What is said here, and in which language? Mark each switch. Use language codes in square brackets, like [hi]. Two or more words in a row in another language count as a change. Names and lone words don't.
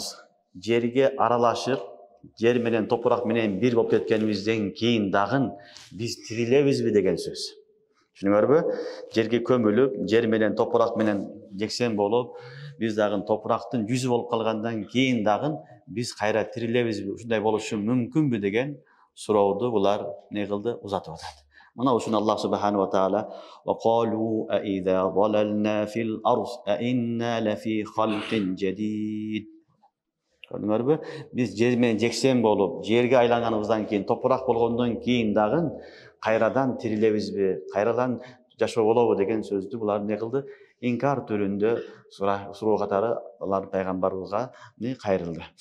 [ky] Жерге аралашып, жер менен топурак менен бир болуп кеткенибизден кийин дагы биз тирилебизби деген сөз. Түшүнүңөрбү? Жерге көмүлүп, жер менен топурак менен жексен болуп, биз дагы топурактын жүзү болуп калгандан кийин дагы биз кайра тирилебизби, ушундай болушу мүмкүнбү деген сурооду булар не кылды, узатып атат. Мына ушуну [ar] Аллах سبحانه وتعالى «وقالوا أإذا ضللنا في الأرض أإنا لفي خلق جديد». [ky] Көрдүңөрбү? Биз жер менен жексен болуп, жерге айланганыбыздан кийин, топурак болгондон кийин дагы кайрадан тирилебизби, кайрадан жашоо болобу деген сөздү булар не кылды? Инкар түрүндө суроо катары алар пайгамбарыбызга кайрылды.